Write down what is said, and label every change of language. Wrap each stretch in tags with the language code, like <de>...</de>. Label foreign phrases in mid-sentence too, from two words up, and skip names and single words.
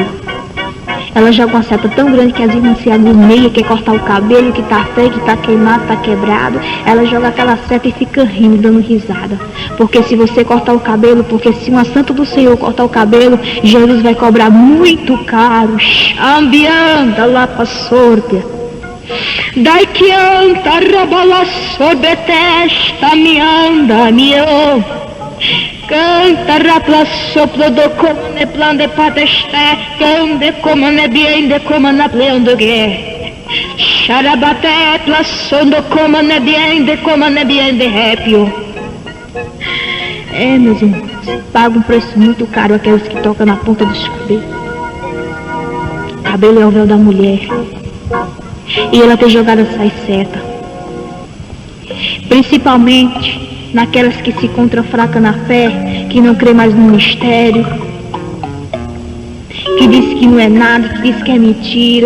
<pt>Ela joga uma seta tão grande que as irmãs se agoniam, quer cortar o cabelo, que tá feio, que tá queimado, tá quebrado. Ela joga aquela seta e fica rindo, dando risada. Porque se você cortar o cabelo, porque se uma santa do Senhor cortar o cabelo, Jesus vai cobrar muito caro. Ambianda lá pra sorte. Dai que anta rabala sorbetesta me anda, miô. Canta rapla soplo do comane plan de pateste, de comane bien de comane pleon de guerre. Charabate plaçon do comane bien de répio. É, meus irmãos, paga um preço muito caro aqueles que tocam na ponta dos cabelos. Cabelo é o véu da mulher. E ela tem jogado essas setas. Principalmente naquelas que se encontram fracas na fé, que não crê mais no mistério, que diz que não é nada, que diz que é mentira.</pt>